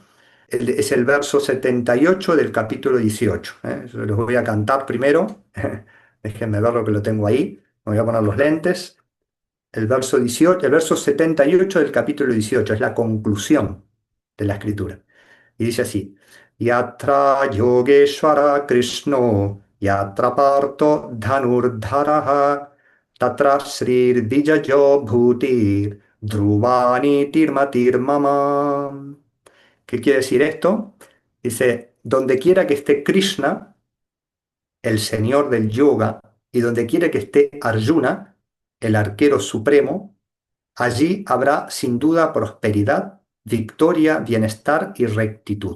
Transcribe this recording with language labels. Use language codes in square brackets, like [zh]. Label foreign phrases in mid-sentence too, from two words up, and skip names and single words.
[es] Es el verso 78 del capítulo 18. Yo los voy a cantar primero. Déjenme ver lo que lo tengo ahí. Me voy a poner los lentes. El verso 18, el verso 78 del capítulo 18 es la conclusión de la escritura. Y dice así: [sa] यत्र योगेश्वरः कृष्णो यत्र पार्थो धनुर्धरः तत्र श्रीर् विजयो भूतिर् ध्रुवा नीतिर् मतिर् मम. [es] ¿Qué quiere decir esto? Dice: donde quiera que esté Krishna, el señor del yoga, y donde quiera que esté Arjuna, el arquero supremo, allí habrá sin duda prosperidad, victoria, bienestar y rectitud.